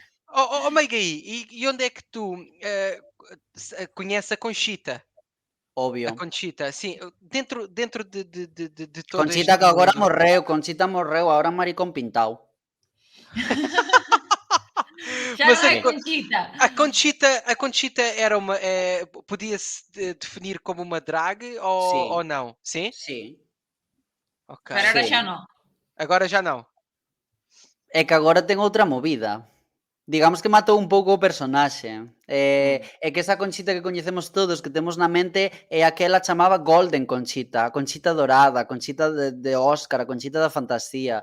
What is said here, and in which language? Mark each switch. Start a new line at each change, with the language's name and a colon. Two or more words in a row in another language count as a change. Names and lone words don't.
Portuguese: Meigui, e onde é que tu conheces a Conchita?
Galician: A Obvio.
Portuguese: Conchita, sim. Dentro de todo
Galician: Conchita
Portuguese: este
Galician: que agora
Portuguese: mundo.
Galician: morreu, agora maricón pintado. xa
Portuguese: Mas
Galician: non
Portuguese: a,
Galician: hai Sí, Conchita.
Portuguese: A Conchita era uma. Podia-se definir como uma drag ou
Galician: sí,
Portuguese: não? Sim?
Galician: sí,
Portuguese: Ok.
Galician: Pero ahora xa sí. non.
Portuguese: Agora já não.
Galician: É que agora ten outra movida. Digamos que matou un pouco o personaxe. É que esa Conchita que coñecemos todos, que temos na mente, é aquela chamaba Golden Conchita, a Conchita dorada, a Conchita de Óscar, a Conchita da fantasía.